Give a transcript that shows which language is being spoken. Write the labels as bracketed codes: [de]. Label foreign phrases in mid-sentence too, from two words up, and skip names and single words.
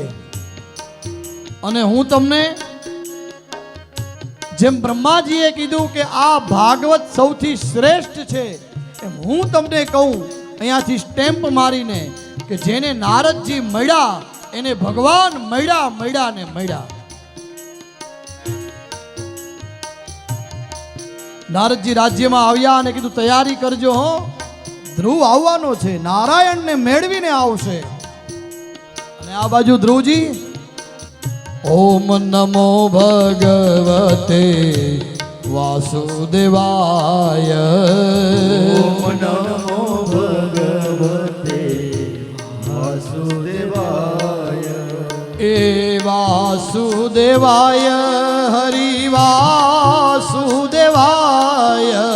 [gu] અને હું તમને જેમ બ્રહ્માજીએ કીધું કે આ ભાગવત સૌથી શ્રેષ્ઠ છે, એમ હું તમને કહું અહીંયાથી સ્ટેમ્પ મારીને કે જેને નારદજી મળ્યા એને ભગવાન મળ્યા ને મળ્યા. નારદજી રાજ્યમાં આવ્યા અને કીધું તૈયારી કરજો હો, ધ્રુવ આવવાનો છે, નારાયણને મેળવીને આવશે. અને આ બાજુ ધ્રુવજી [sa] ओम नमो भगवते वासुदेवाय. ओम नमो भगवते वासुदेवाय. ए वासुदेवाय हरि वासुदेवाय.